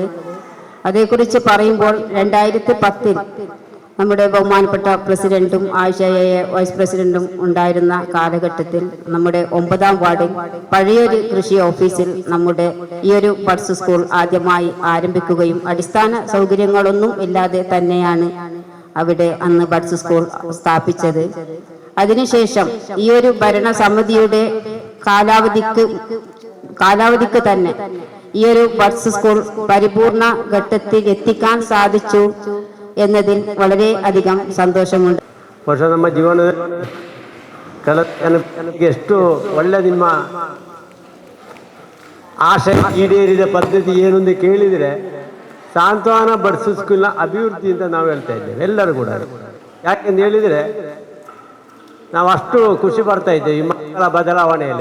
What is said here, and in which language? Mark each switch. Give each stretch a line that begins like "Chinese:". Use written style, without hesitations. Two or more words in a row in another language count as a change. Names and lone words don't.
Malayalam: അതേക്കുറിച്ച് പറയുമ്പോൾ 2010 നമ്മുടെ ബഹുമാനപ്പെട്ട പ്രസിഡന്റും ആയിഷയെ വൈസ് പ്രസിഡന്റും ഉണ്ടായിരുന്ന കാലഘട്ടത്തിൽ നമ്മുടെ 9ാം വാർഡിൽ പഴയൊരു കൃഷി ഓഫീസിൽ നമ്മുടെ ഈ ഒരു ബഡ്സ് സ്കൂൾ ആദ്യമായി ആരംഭിക്കുകയും അടിസ്ഥാന സൗകര്യങ്ങളൊന്നും ഇല്ലാതെ തന്നെയാണ് അവിടെ അന്ന് ബഡ്സ് സ്കൂൾ സ്ഥാപിച്ചത്. അതിനുശേഷം ഈ ഒരു ഭരണസമിതിയുടെ കാലാവധിക്ക് തന്നെ ഈ ഒരു ബഡ്സ് സ്കൂൾ പരിപൂർണ ഘട്ടത്തിൽ എത്തിക്കാൻ സാധിച്ചു എന്നതിൽ വളരെ അധികം സന്തോഷമുണ്ട്.
Kannada: ವರ್ಷ ನಮ್ಮ ಜೀವನದ ಎಷ್ಟು ಒಳ್ಳೆ ನಿಮ್ಮ ಆಶೆ ಈಡೇರಿದ ಪದ್ಧತಿ ಏನು ಅಂತ ಕೇಳಿದರೆ ಸಾಂತ್ವನ ಬಡ್ಸ್ ಸ್ಕೂಲ್ನ ಅಭಿವೃದ್ಧಿ ಅಂತ ನಾವು ಹೇಳ್ತಾ ಇದ್ದೇವೆ ಎಲ್ಲರೂ ಕೂಡ. ಯಾಕೆಂದು ಹೇಳಿದರೆ ನಾವು ಅಷ್ಟು ಖುಷಿ ಬರ್ತಾ ಇದ್ದೇವೆ ಈ ಮಕ್ಕಳ ಬದಲಾವಣೆಯಲ್ಲಿ.